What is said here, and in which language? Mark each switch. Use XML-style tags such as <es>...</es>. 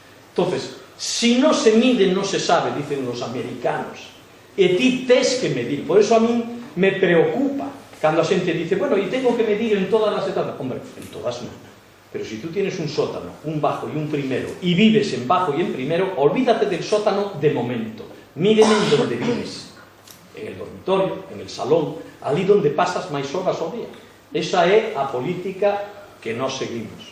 <es>Entonces, si no se mide, no se sabe, dicen los americanos.</es> <gl>E ti tes que medir.</gl> <es>Por eso a mí me preocupa cando a xente dice, bueno, e tengo que medir en todas las etapas. Hombre,</es> <gl>en todas non.</gl> <es>Pero si tú tienes un sótano, un bajo y un primero, y vives en bajo y en primero, olvídate del sótano de momento. Míren en donde vives. En el dormitorio, en el salón, ali donde pasas</es> <gl>máis horas ao día. Esa é a política que nós seguimos.</gl>